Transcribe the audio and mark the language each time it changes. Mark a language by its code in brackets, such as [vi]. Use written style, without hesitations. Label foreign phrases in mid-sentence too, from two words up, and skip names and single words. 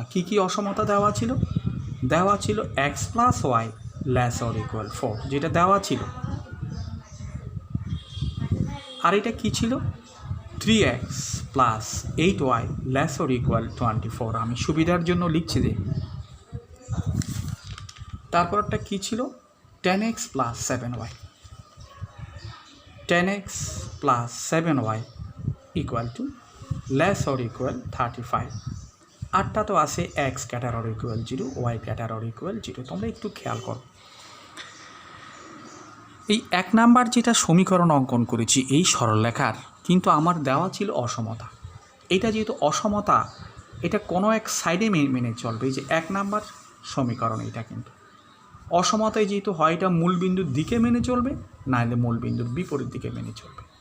[bn] কি কি অসমতা দেওয়া ছিল, দেওয়া ছিল x + y ≤ 4, যেটা দেওয়া ছিল। আর এটা কি ছিল, 3x + 8y ≤ 24, আমি সুবিধার জন্য লিখছি যে। তারপরটা কি ছিল, 10x + 7y, 10x + 7y = <= 35। আটটা তো আছে x > 0, y > 0, তোমরা একটু খেয়াল করো। এই 1 নাম্বার যেটা সমীকরণ অঙ্কন করেছি এই সরলরেখার, কিন্তু আমার দেওয়া ছিল অসমতা। এটা যেহেতু অসমতা, এটা কোনো এক সাইডে মেনে চলবে, যে 1 নাম্বার সমীকরণ, এটা কিন্তু অসমতায় যেহেতু হয়, এটা মূলবিন্দুর দিকে মেনে চলবে, নাহলে মূলবিন্দুর বিপরীত দিকে মেনে চলবে।